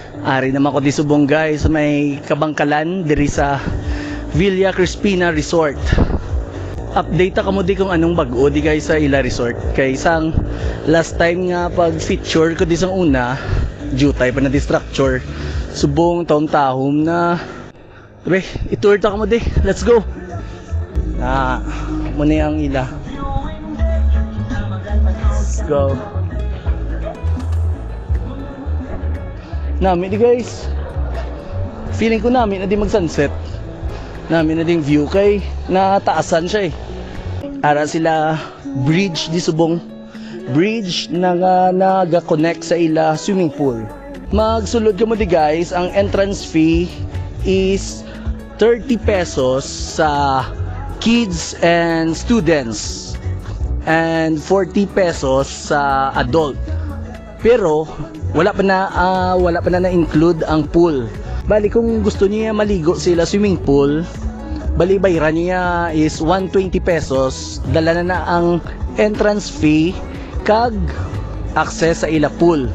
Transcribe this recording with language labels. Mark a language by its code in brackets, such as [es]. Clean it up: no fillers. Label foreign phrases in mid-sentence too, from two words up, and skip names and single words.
[hil] Ari naman ko di subong guys, may kabangkalan diri sa Villa Crispina Resort. Update ka mo di kung anong bago di guys sa ila resort. Kay isang last time nga pag feature ko di sang una, jutay pa na di structure. Subong taon-tahom na. Sabi, itour ta ka mo di. [en] Let's go. [hil] Muna ang ila. [en] Let's go. [hil] Namin di guys. Feeling ko namin na di mag sunset. Namin na ding view kay nataasan siya eh. Ara sila bridge di subong. Bridge na naga-connect sa ila [en] swimming pool. [hil] Magsulod ka mo di guys, ang [en] entrance fee is 30 pesos sa kids and students and 40 pesos sa adult. [hil] Pero wala pa na include ang pool. Bali kung gusto niya maligo sila [en] swimming pool, [hil] bali bayaran niya is 120 pesos. Dala na ang entrance fee kag access sa ila pool.